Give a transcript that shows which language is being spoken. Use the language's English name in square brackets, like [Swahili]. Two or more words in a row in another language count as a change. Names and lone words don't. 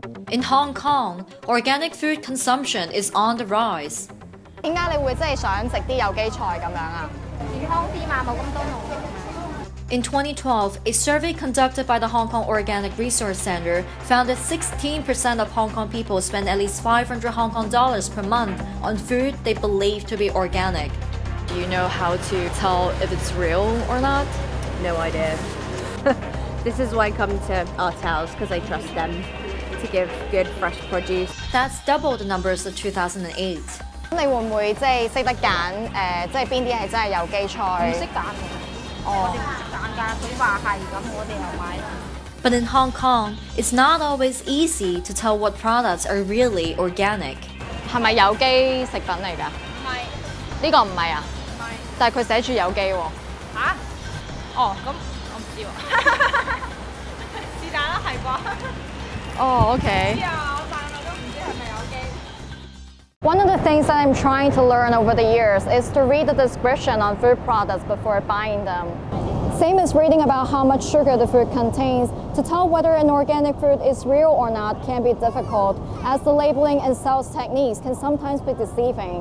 [English] In Hong Kong, organic food consumption is on the rise. [Cantonese] 點解你會真係想食啲有機菜咁樣啊？健康啲嘛，冇咁多農藥。 [English] In 2012, a survey conducted by the Hong Kong Organic Resource Center found that 16% of Hong Kong people spend at least 500 Hong Kong dollars per month on food they believe to be organic. Do you know how to tell if it's real or not? No idea. This is why I come to our house, because I trust them to give good fresh produce. That's double the numbers of 2008. [Cantonese] 咁你會唔會即係識得揀即係邊啲係真係有機菜？唔識揀喎。我哋唔識揀㗎，佢話係咁，我哋又買。 [English] But in Hong Kong, it's not always easy to tell what products are really organic. [Cantonese] 係咪有機食品嚟㗎？唔係。呢個唔係啊？唔係。但係佢寫住有機喎。嚇？哦，咁我唔知喎。是但啦，係啩？哦，OK。知啊，我但係我都唔知係咪有機。 [English] One of the things that I'm trying to learn over the years is to read the description on food products before buying them. Same as reading about how much sugar the food contains, to tell whether an organic food is real or not can be difficult, as the labeling and sales techniques can sometimes be deceiving.